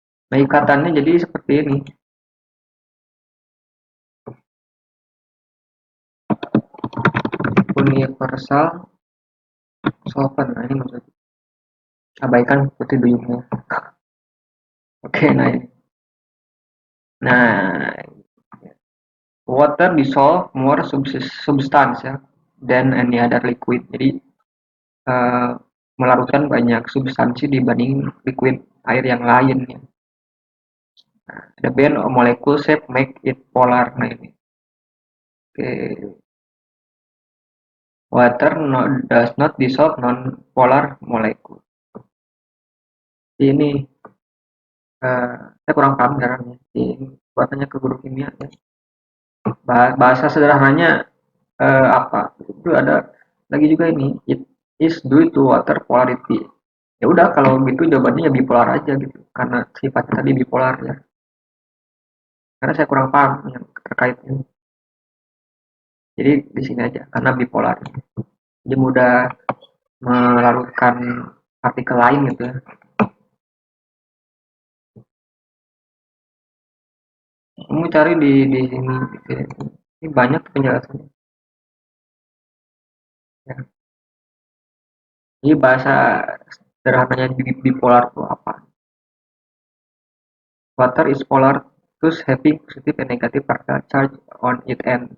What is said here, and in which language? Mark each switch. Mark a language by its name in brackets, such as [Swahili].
[Indonesian] Nah ikatannya jadi seperti ini. [English] Universal solvent. [Indonesian] Nah ini maksudnya. Abaikan putih duyungnya. Oke, nah ini. Nah, [English] water dissolve more substance [Indonesian] ya [English] than any other liquid. [Indonesian] Jadi uh, melarutkan banyak substansi dibanding liquid air yang lain ya. Nah, [English] the band of molecule shape make it polar. [Indonesian] Nah ini. [English] Okay. Water does not dissolve non-polar molecule. [Indonesian] Ini saya kurang paham caranya. Ini buatannya ke guru kimia ya. Bahasa sederhananya apa? Itu ada lagi juga ini. [English] It is due to water polarity. [Indonesian] Ya udah kalau gitu jawabannya ya bipolar aja gitu. Karena sifatnya tadi bipolar ya. Karena saya kurang paham yang terkait ini. Jadi di sini aja karena bipolar. Jadi mudah melarutkan partikel lain gitu ya. Kamu cari di sini gitu ya. Ini banyak penjelasannya. Ya. Ini bahasa sederhananya bipolar itu apa? [English] Water is polar, thus having positive and negative particle charge on its end.